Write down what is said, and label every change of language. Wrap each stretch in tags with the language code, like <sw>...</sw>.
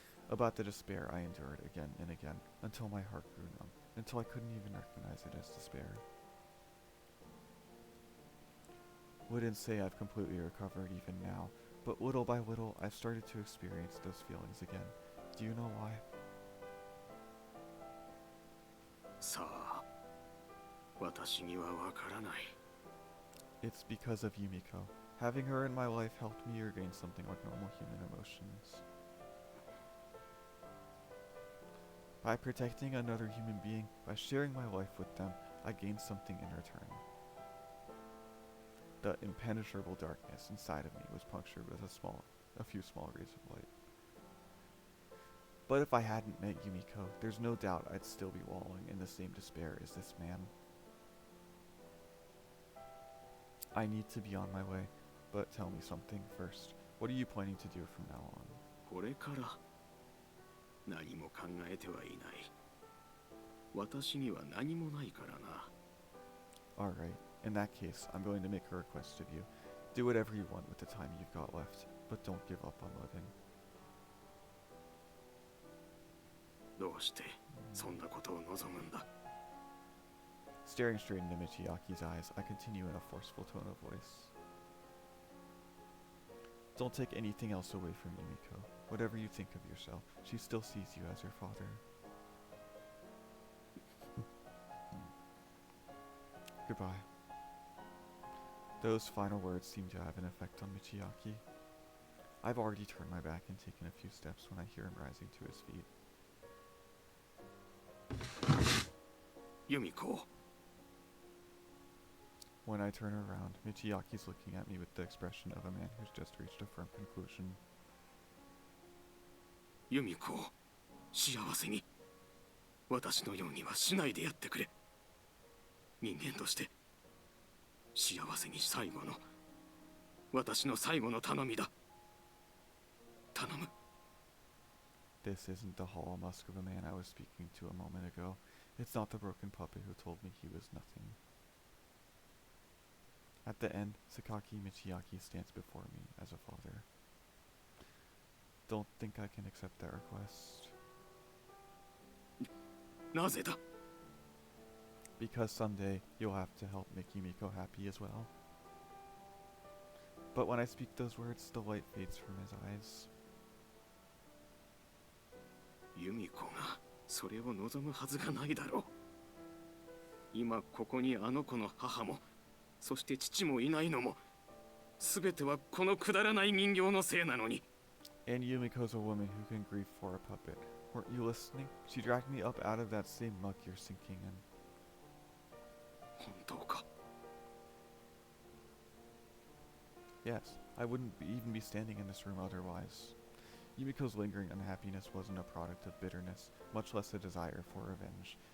<en>About the despair I endured again and again, until my heart grew numb, until I couldn't even recognize it as despair. Wouldn't say I've completely recovered even now, but little by little I've started to experience those feelings again. Do you know why?</en> <ja>さあ、私にはわからない。</ja> <en>It's because of Yumiko. Having her in my life helped me regain something like normal human emotions. By protecting another human being, by sharing my life with them, I gained something in return. The impenetrable darkness inside of me was punctured with a few small rays of light. But if I hadn't met Yumiko, there's no doubt I'd still be wallowing in the same despair as this man. I need to be on my way, but tell me something first. What are you planning to do from now on?</en> <ja>これから何も考えてはいない。私には何もないからな。</ja> <en>Alright, in that case, I'm going to make a request of you. Do whatever you want with the time you've got left, but don't give up on living.</en> <ja>どうしてそんなことを望むんだ。</ja> <en>Staring straight into Michiaki's eyes, I continue in a forceful tone of voice. Don't take anything else away from Yumiko. Whatever you think of yourself, she still sees you as her father. Goodbye. Those final words seem to have an effect on Michiaki. I've already turned my back and taken a few steps when I hear him rising to his feet.</en> <ja>ユミコ、</ja> <en>When I turn around, Michiaki's looking at me with the expression of a man who's just reached a firm conclusion.</en> <ja>ユミコ、幸せに。私のようにはしないでやってくれ。人間として幸せに最後の、私の最後の頼みだ。頼む。</ja> <en>This isn't the hollow musk of a man I was speaking to a moment ago. It's not the broken puppet who told me he was nothing. At the end, Sakaki Michiaki stands before me as a father. Don't think I can accept that request.</en> <ja>なぜだ。</ja> <en>because someday you'll have to help make Yumiko happy as well. But when I speak those words, the light fades from his eyes.</en> <ja>ユミコがそれを望むはずがないだろう。今ここにあの子の母も、そして父もいないのも、すべてはこのくだらない人形のせいなのに。</ja> <en>And Yumiko's a woman who can grieve for a puppet. Weren't you listening? She dragged me up out of that same muck you're sinking in.</en> <ja>本当か。</ja> <en>Yes, I wouldn't even be standing in this room otherwise. Yumiko's lingering unhappiness wasn't a product of bitterness, much less a desire for revenge.</en>